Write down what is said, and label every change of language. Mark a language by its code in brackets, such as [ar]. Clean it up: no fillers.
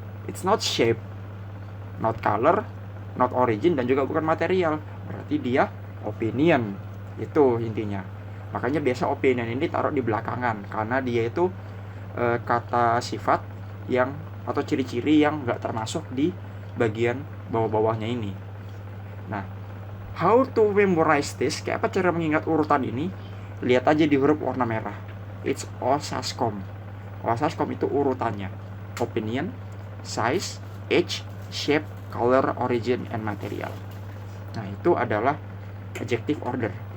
[en] It's not shape, not color, not origin, [id] dan juga bukan material. Berarti dia opinion. Itu intinya. Makanya biasa opinion ini taruh di belakangan, karena dia itu kata sifat yang atau ciri-ciri yang gak termasuk di bagian bawah-bawahnya ini. [en] Nah, how to memorize this? [id] Kayak apa cara mengingat urutan ini? Lihat aja di huruf warna merah. [en] It's OSASCOM. OSASCOM itu urutannya. Opinion, size, age, shape, color, origin, and material. [id] Nah, itu adalah adjective order.